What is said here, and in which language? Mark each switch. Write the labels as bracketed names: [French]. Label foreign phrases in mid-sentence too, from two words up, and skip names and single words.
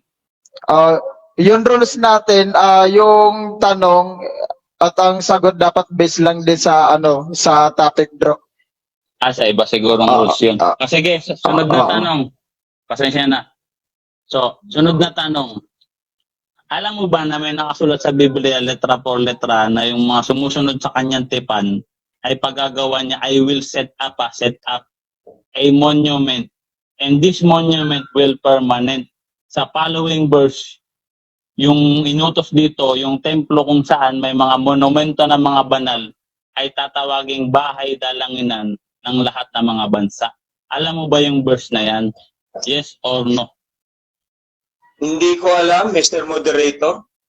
[Filipino] Yung rules natin, yung tanong at ang sagot dapat based lang din sa ano, sa topic bro. Sa iba siguro ang rules yun. Sige, sunod na tanong. Pasensya na. So, sunod na tanong. Alam mo ba na may nakasulat sa Biblia, [Spanish] letra por letra, [Filipino] na yung mga sumusunod sa kanyang tipan ay paggagawa niya, [English] I will set up a monument, and this monument will permanent. [Filipino] Sa [English] following verse, [Filipino] yung inutos dito, yung templo kung saan may mga monumento ng mga banal, ay tatawaging bahay dalanginan ng lahat ng mga bansa. Alam mo ba yung verse na yan? [English] Yes or no? [Filipino] Hindi ko alam, [English] Mr. Moderator.